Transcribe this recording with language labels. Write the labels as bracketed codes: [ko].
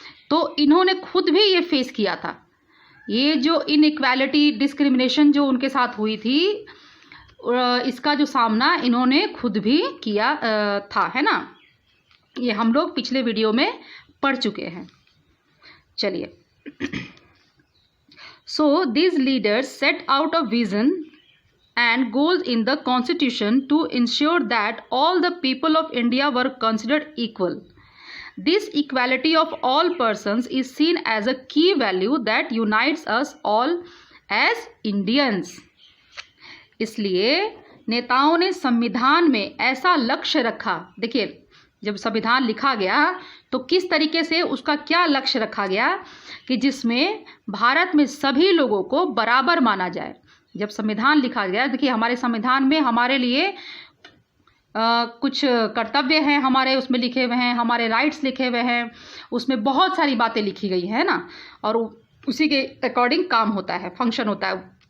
[hi] तो इन्होंने खुद भी ये फेस किया था, ये जो इनइक्वालिटी, डिस्क्रिमिनेशन जो उनके साथ हुई थी, इसका जो सामना इन्होंने खुद भी किया था, है ना। ये हम लोग पिछले वीडियो में पढ़ चुके हैं। [en] चलिए, so these leaders set out a vision and goals in the constitution to ensure that all the people of India were considered equal. This equality of all persons is seen as a key value that unites us all as Indians. [hi] इसलिए नेताओं ने संविधान में ऐसा लक्ष्य रखा। देखिए, जब संविधान लिखा गया तो किस तरीके से उसका क्या लक्ष्य रखा गया कि जिसमें भारत में सभी लोगों को बराबर माना जाए। जब संविधान लिखा गया, देखिए हमारे संविधान में हमारे लिए कुछ कर्तव्य हैं, हमारे उसमें लिखे हुए हैं, हमारे राइट्स लिखे हुए हैं, उसमें बहुत सारी बातें लिखी गई है ना, और उसी के अकॉर्डिंग काम होता है, फंक्शन होता है।